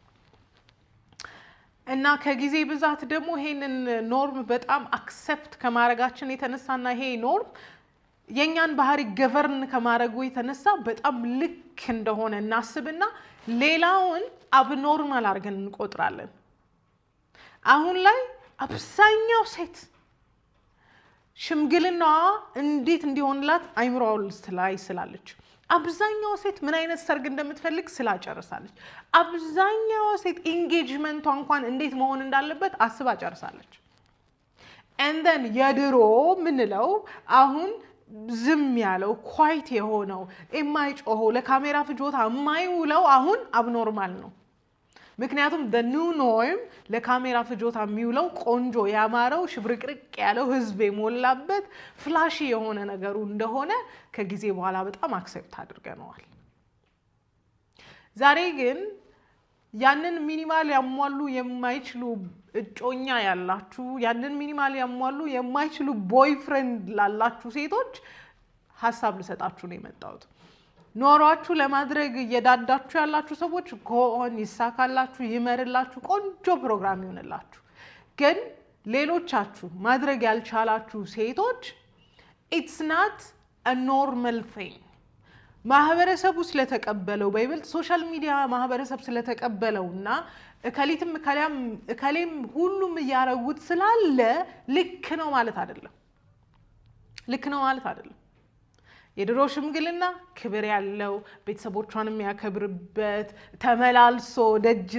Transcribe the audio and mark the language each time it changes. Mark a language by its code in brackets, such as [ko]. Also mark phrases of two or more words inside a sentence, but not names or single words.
[am] እና ከጊዜ ብዛት ደግሞ ይሄንን ኖርም በጣም አክሰፕት ከማድረጋችን የተነሳና ይሄ ኖርም የኛን ባህሪ ገቨርን ከማድረጉ የተነሳ በጣም ልክ እንደሆነ እናስብና ሌላውን አብኖርማል አድርገን እንቆጥራለን። አሁን ላይ አብዛኛው ሴት ሽምግልናዋ እንዴት እንዲሆንላት አይምሮዋ ላይ ስላለች፣ አብዛኛው ሴት ምን አይነት ሰርግ እንደምትፈልግ ስላጨርሳለች፣ አብዛኛው ሴት ኢንጌጅመንቷ እንኳን እንዴት መሆን እንዳለበት አስባ ጨርሳለች። [en] and then [am] የድሮ ምንለው አሁን ዝም ያለው ኳይት የሆነው የማይጮኸው ለካሜራ ፍጆታ የማይውለው አሁን አብኖርማል ነው። ምክንያቱም [en] the new norm [am] ለካሜራ ፍጆታ የሚውለው ቆንጆ ያማረው ሽብርቅርቅ ያለው ህዝብ የሞላበት ፍላሺ የሆነ ነገሩ እንደሆነ ከጊዜ በኋላ በጣም አክሰፕት አድርገነዋል። ዛሬ ግን ያንን ሚኒማል ያሟሉ የማይችሉ እጮኛ ያላችሁ፣ ያንን ሚኒማል ያሟሉ የማይችሉ ቦይፍሬንድ ላላችሁ ሴቶች ሐሳብ ልሰጣችሁ ነው የመጣሁት። ኖሯችሁ ለማድረግ እየዳዳችሁ ያላችሁ ሰዎች ጎን ይሳካላችሁ፣ ይመርላችሁ፣ ቆንጆ ፕሮግራም ይሆንላችሁ። ግን ሌሎቻችሁ ማድረግ ያልቻላችሁ ሴቶች [en] it's not a normal thing [am] ማህበረሰቡ ስለተቀበለው በይበልጥ ሶሻል ሚዲያ ማህበረሰብ ስለተቀበለውና እከሌም ሁሉም እያረጉት ስላለ ልክ ነው ማለት አይደለም። ልክ ነው ማለት አይደለም። የድሮ ሽምግልና ክብር ያለው ቤተሰቦቿን የሚያከብርበት ተመላልሶ ደጅ